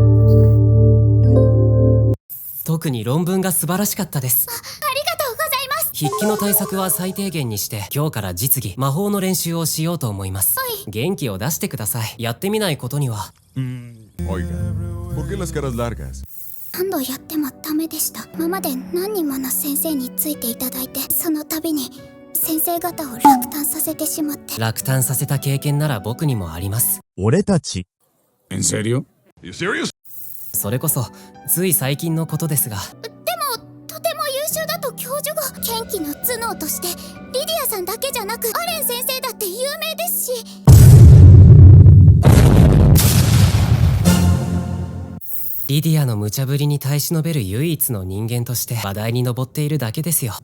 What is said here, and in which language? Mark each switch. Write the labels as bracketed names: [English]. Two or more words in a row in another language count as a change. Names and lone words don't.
[Japanese] 特に論文が素晴らしかったです。ありがとうございます。筆記の対策は最低限にして今日から実技魔法の練習をしようと思います。元気を出してください。やってみないことには。 [Spanish] Oiga, ¿por qué las caras largas? [Japanese] 何度やってもダメでした。今まで何人もの先生についていただいて、その度に先生方を落胆させてしまって。落胆させた経験なら僕にもあります。俺たち [Spanish] ¿En serio? [English] You serious? [Japanese] それこそつい最近のことですが。でもとても優秀だと教授が。剣気の頭脳としてリディアさんだけじゃなくアレン先生だって有名ですし。リディアの無茶ぶりに耐え忍べる唯一の人間として話題に上っているだけですよ。